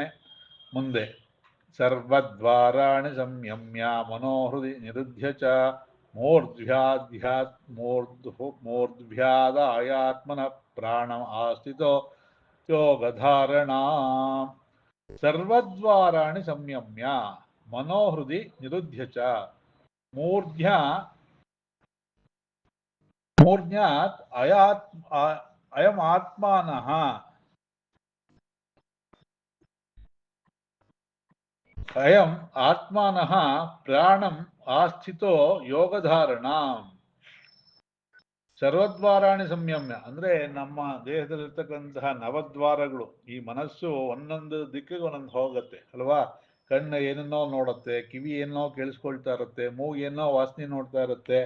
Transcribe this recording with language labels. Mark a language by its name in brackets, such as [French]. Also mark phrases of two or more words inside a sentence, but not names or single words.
[Sanskrit] ಮುಂದೆ ಸರ್ವದ್ವಾರಾಣಿ ಸಂಯಮ್ಯ ಮನೋಹೃದಿ ನಿರುದ್ಧ್ಯ ಚ ಮೂರ್ಧ್ಯಾದಾಯಾತ್ಮನ ಪ್ರಾಣ ಆಸ್ಥಿತೋ ಯೋಗಧಾರಣ. ಸರ್ವದ್ವಾರಾಣಿ ಸಂಯಮ್ಯ ಮನೋಹೃದಿ ನಿರುದ್ಧ್ಯ ಚ ಮೂರ್ಧ್ಯಾತ್ ಅಯಂ ಆತ್ಮಾನಃ ಅಯಂ ಆತ್ಮಾನಃ ಪ್ರಾಣಂ ಆಸ್ಥಿತೋ ಯೋಗಧಾರಣ. ಸರ್ವದ್ವಾರಾಣಿ ಸಂಯಮ್ಯ [Kannada] ಅಂದ್ರೆ ನಮ್ಮ ದೇಹದಲ್ಲಿರ್ತಕ್ಕಂತಹ ನವದ್ವಾರಗಳು. ಈ ಮನಸ್ಸು ಒಂದೊಂದು ದಿಕ್ಕಿಗೆ ಒಂದೊಂದು ಹೋಗುತ್ತೆ ಅಲ್ವಾ. ಕಣ್ಣು ಏನನ್ನೋ ನೋಡುತ್ತೆ, ಕಿವಿ ಏನೋ ಕೇಳಿಸ್ಕೊಳ್ತಾ ಇರುತ್ತೆ, ಮೂಗು ಏನೋ ವಾಸನೆ ನೋಡ್ತಾ ಇರುತ್ತೆ.